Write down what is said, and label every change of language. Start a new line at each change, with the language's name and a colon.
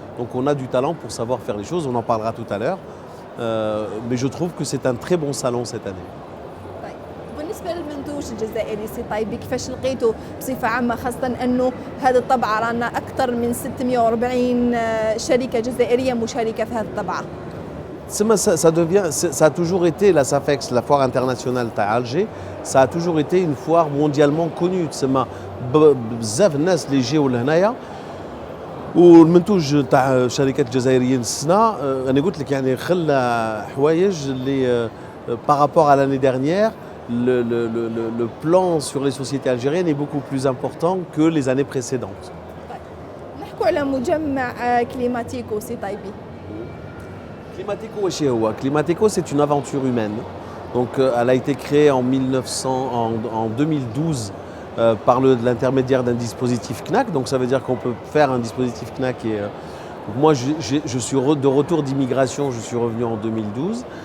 French: Donc on a du talent pour savoir faire les choses, on en parlera tout à l'heure. Mais je trouve que c'est un très bon salon cette année.
Arabic: بالنسبة للمنتوج الجزائري سي طايبي، كيفاش لقيتوا بصفة عامة، خاصة أنه هذه الطبعة رانا أكثر من 640 شركة جزائرية مشاركة في هذه الطبعة؟
French: Ça a toujours été, la SAFEX, la foire internationale à Alger, ça a toujours été une foire mondialement connue.
Arabic: بزاف الناس اللي يجيو لهنايا، والمنتوج تاع الشركات الجزائريين السنة أنا قلت لك يعني خلى حوايج اللي بارابور
French: à l'année dernière. Le plan sur les sociétés algériennes est beaucoup plus important que les années précédentes.
Arabic: نحكوا على مجمع كليماتيكو سي طايبي.
French: Climateco, c'est une aventure humaine. Donc, elle a été créée en 2012 par l'intermédiaire d'un dispositif CNAC. Donc, ça veut dire qu'on peut faire un dispositif CNAC. Moi, je suis de retour d'immigration, je suis revenu en 2012.